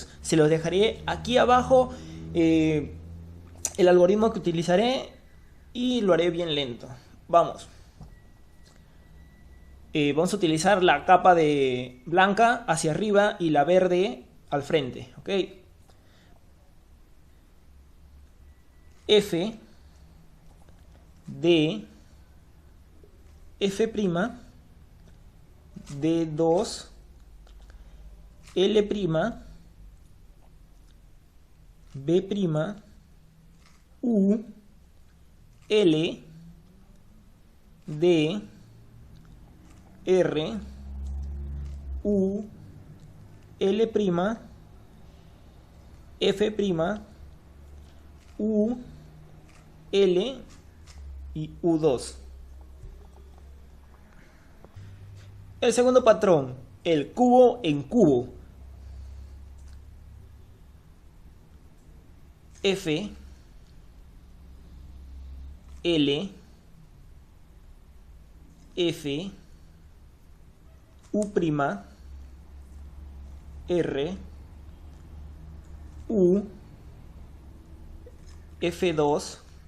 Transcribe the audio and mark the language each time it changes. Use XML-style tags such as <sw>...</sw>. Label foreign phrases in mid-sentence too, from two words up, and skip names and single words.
<es>Se los dejaré aquí abajo el algoritmo que utilizaré y lo haré bien lento. Vamos. Vamos a utilizar la capa de blanca hacia arriba y la verde al frente, ¿ok? F, D, F', D2, L', B', U, L, D, R, U, L', F', U, L y U2. El segundo patrón, el cubo en cubo. F, L, F, U', R, U, F2,</es>